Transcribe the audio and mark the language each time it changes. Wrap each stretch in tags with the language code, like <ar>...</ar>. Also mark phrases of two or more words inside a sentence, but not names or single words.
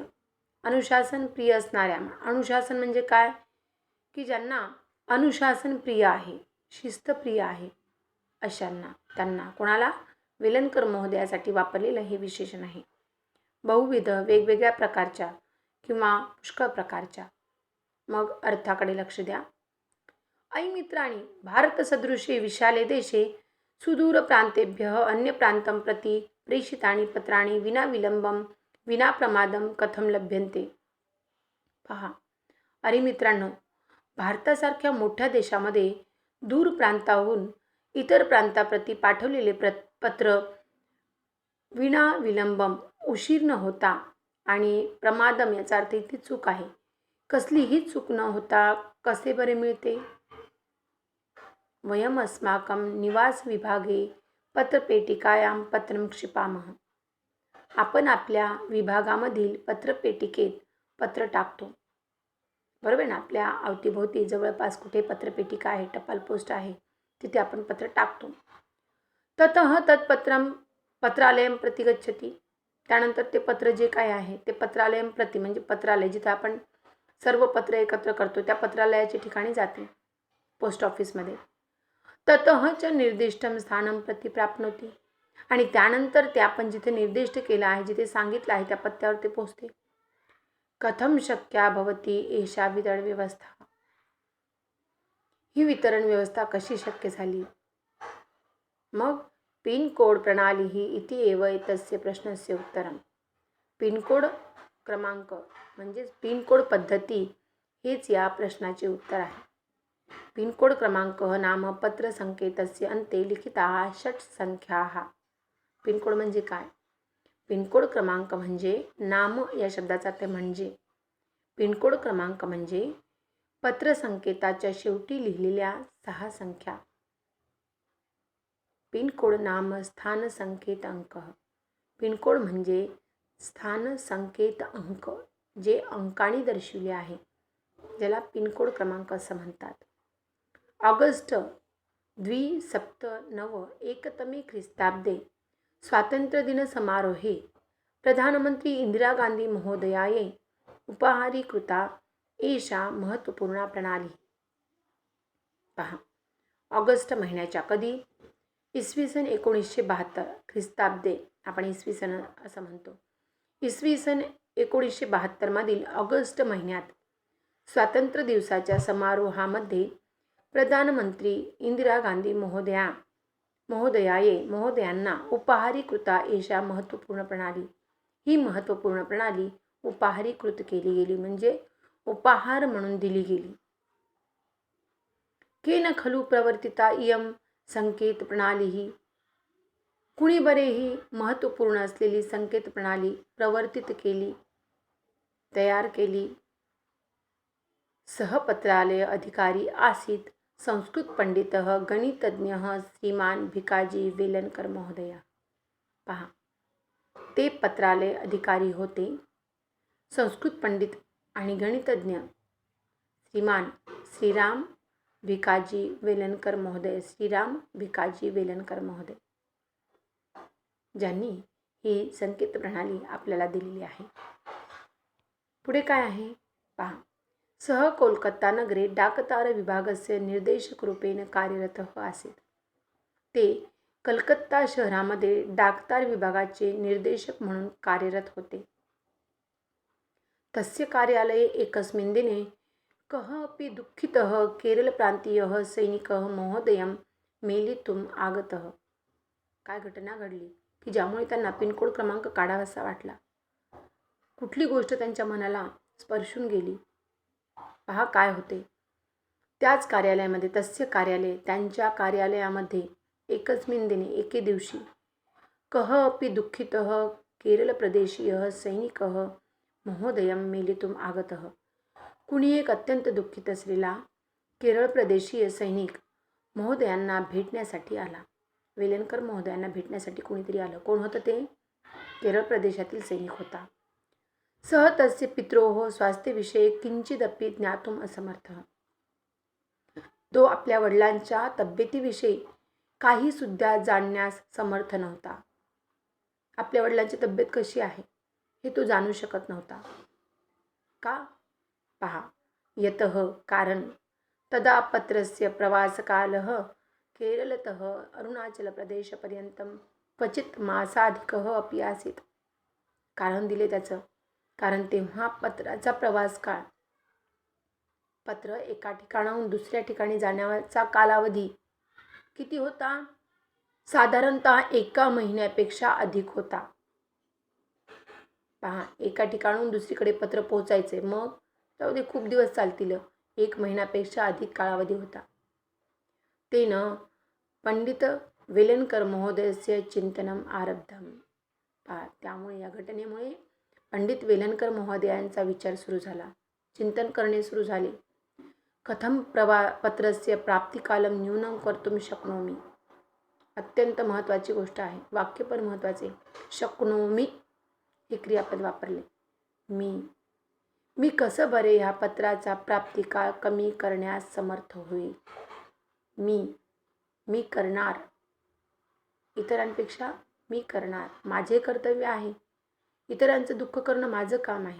<mr>अनुशासन प्रिय असणाऱ्या. अनुशासन म्हणजे काय, की ज्यांना अनुशासन प्रिय आहे, शिस्त प्रिय आहे अशांना, त्यांना, कोणाला, वेलणकर महोदयासाठी वापरलेलं हे विशेषण आहे. बहुविध वेगवेगळ्या प्रकारच्या किंवा पुष्कळ प्रकारच्या. मग अर्थाकडे लक्ष द्या.</mr> <sa>ऐ मित्राणि भारत सदृशे विशाले देशे सुदूर प्रांतेभ्यः अन्य प्रांतं प्रति प्रेषितानि पत्राणि विना विलंबम विना प्रमादम कथम लभ्यन्ते.</sa> <mr>पहा, अरे मित्रांनो, भारतासारख्या मोठ्या देशामध्ये दूर प्रांताहून इतर प्रांताप्रती पाठवलेले पत्र</mr> <sa>विना विलंबम</sa> <mr>उशीर न होता आणि प्रमादम याचा अर्थ इथे चूक आहे, कसलीही चूक न होता कसे बरे मिळते.</mr> <sa>वयम अस्माकं निवास विभागे पत्रपेटिकायां पत्रं क्षिपामः.</sa> <mr>आपण आपल्या विभागामधील पत्रपेटिकेत पत्र टाकतो. बरोबर ना, आपल्या अवतीभोवती जवळपास कुठे पत्रपेटिका आहे, टपाल पोस्ट आहे, तिथे आपण पत्र टाकतो.</mr> <sa>ततः तत्पत्रं पत्रालयं प्रति गच्छति.</sa> <mr>त्यानंतर ते पत्र जे काय आहे ते</mr> <sa>पत्रालयं प्रति</sa> <mr>म्हणजे पत्रालय, जिथे आपण सर्व पत्र एकत्र करतो त्या पत्रालयाच्या ठिकाणी जाते, पोस्ट ऑफिसमध्ये.</mr> <sa>ततः च निर्दिष्टं स्थानं प्रति प्राप्नोति.</sa> <mr>आणि त्यानंतर ते आपण जिथे निर्दिष्ट केलं आहे, जिथे सांगितलं आहे त्या पत्त्यावर ते पोहोचते.</mr> <sa>कथम शक्या भवती एषा वितरण व्यवस्था.</sa> <mr>ही वितरण व्यवस्था कशी शक्य झाली.</mr> <sa>मग पिनकोड प्रणाली ही इति एव एतस्य प्रश्नस्य उत्तरम.</sa> <mr>पिनकोड क्रमांक म्हणजे पिनकोड पद्धती हेच या प्रश्नाचे उत्तर आहे.</mr> <sa>पिनकोड क्रमांक नाम पत्र संकेतस्य अन्ते लिखिताः षट् संख्याः.</sa> <mr>पिनकोड म्हणजे काय. पिनकोड क्रमांक म्हणजे नाम या शब्दाचा अर्थ म्हणजे. पिनकोड क्रमांक म्हणजे पत्र संकेताच्या शेवटी लिहिलेल्या 6 संख्या.</mr> <sa>पिनकोड नाम स्थान संकेत अंक.</sa> <mr>पिनकोड म्हणजे स्थान संकेत अंक, जे अंकाने दर्शविले आहे, ज्याला पिनकोड क्रमांक असं म्हणतात.</mr> <sa>ऑगस्ट 2009 ख्रिस्ताब्दे स्वातंत्र्यदिन समारोहे प्रधानमंत्री इंदिरा गांधी महोदयायै उपहारीकृता एषा महत्त्वपूर्णा प्रणाली.</sa> <mr>पहा, ऑगस्ट महिन्याच्या कधी? इसवी सन 1972 ख्रिस्ताब्दे, आपण इसवी सन असं म्हणतो. इसवी सन 1972 ऑगस्ट महिन्यात स्वातंत्र्य दिवसाच्या समारोहामध्ये प्रधानमंत्री इंदिरा गांधी महोदयांना</mr> <sa>उपहारीकृता एषा महत्त्वपूर्ण प्रणाली.</sa> <mr>ही महत्त्वपूर्ण प्रणाली उपहारीकृत केली गेली, म्हणजे उपहार म्हणून दिली गेली.</mr> <sa>केन खलु प्रवर्तिता इयं संकेत प्रणाली ही?</sa> <mr>कुणी बरे ही महत्त्वपूर्ण असलेली संकेत प्रणाली प्रवर्तित केली, तयार केली?</mr> <sa>सहपत्रालय अधिकारी आसीत संस्कृत पंडितः गणितज्ञः श्रीमान भिकाजी वेलणकर महोदय.</sa> <mr>पहा, ते पत्रालय अधिकारी होते, संस्कृत पंडित आणि गणितज्ञ श्रीमान श्रीराम भिकाजी वेलणकर महोदय, श्रीराम भिकाजी वेलणकर महोदय, ज्यांनी ही संकेत प्रणाली आपल्याला दिलेली आहे. पुढे काय आहे पहा.</mr> <sa>सः कोलकाता नगरे डाकतार विभागस्य निर्देशकरूपेण कार्यरतः आसीत.</sa> <mr>ते कलकत्ता शहरामध्ये डाकतार विभागाचे निर्देशक म्हणून कार्यरत होते.</mr> <sa>तस्य कार्यालये एकस्मिन् दिने कः अपि दुःखितः केरळप्रान्तीयः सैनिकः महोदयं मेलितुम् आगतः.</sa> <mr>काय घटना घडली की ज्यामुळे त्यांना पिनकोड क्रमांक काढावासा वाटला? कुठली गोष्ट त्यांच्या मनाला स्पर्शून गेली? पहा काय होते. त्याच कार्यालयामध्ये,</mr> <sa>तस्य कार्यालय,</sa> <mr>त्यांच्या कार्यालयामध्ये</mr> <sa>एकस्मिन् दिने,</sa> <mr>एके दिवशी,</mr> <sa>कः अपि दुःखितः केरळप्रदेशीयः सैनिकः महोदयं मेलितुम् आगतः.</sa> <mr>कुणी एक अत्यंत दुःखित असलेला केरळ प्रदेशीय सैनिक महोदयांना भेटण्यासाठी आला. वेलणकर महोदयांना भेटण्यासाठी कुणीतरी आलं. कोण होतं ते? केरळ प्रदेशातील सैनिक होता.</mr> <sa>सः तस्य पित्रोः स्वास्थ्यविषये किंचिदपि ज्ञातुम् असमर्थः.</sa> <mr>तो आपल्या वडिलांच्या तब्येतीविषयी काही सुद्धा जाणण्यास समर्थ नव्हता. आपल्या वडिलांची तब्येत कशी आहे हे तो जाणू शकत नव्हता. का? पहा,</mr> <sa>यतः कारण तदा पत्रस्य प्रवासकालः केरलतः अरुणाचलप्रदेशपर्यंतं क्वचित मासाधिकः अपि आसीत्.</sa> <mr>कारण दिले त्याचं. कारण तेव्हा पत्राचा प्रवास काळ, पत्र एका ठिकाणाहून दुसऱ्या ठिकाणी जाण्याचा कालावधी किती होता? साधारणतः 1 महिन्यापेक्षा अधिक होता. पहा, एका ठिकाणाहून दुसरीकडे पत्र पोहोचायचे, मग त्यामध्ये खूप दिवस चालतील. 1 महिन्यापेक्षा अधिक कालावधी होता.</mr> <sa>तेन पंडित वेलणकर महोदयस्य चिंतनम आरब्धम.</sa> <mr>पहा, त्यामुळे या घटनेमुळे पंडित वेलणकर महोदयांचा विचार सुरू झाला, चिंतन करणे सुरू झाले.</mr> <sa>कथम पत्रस्य प्राप्तिकालम न्यूनं कर्तुं शक्नोमि.</sa> <mr>अत्यंत महत्त्वाची गोष्ट आहे, वाक्य पण महत्त्वाचे. शक्नोमि हे क्रियापद वापरले. मी कसं बरे ह्या पत्राचा प्राप्तिकाळ कमी करण्यास समर्थ होईल? मी करणार, इतरांपेक्षा मी करणार, माझे कर्तव्य आहे, इतरांचं दुःख करणं माझं काम आहे.</mr>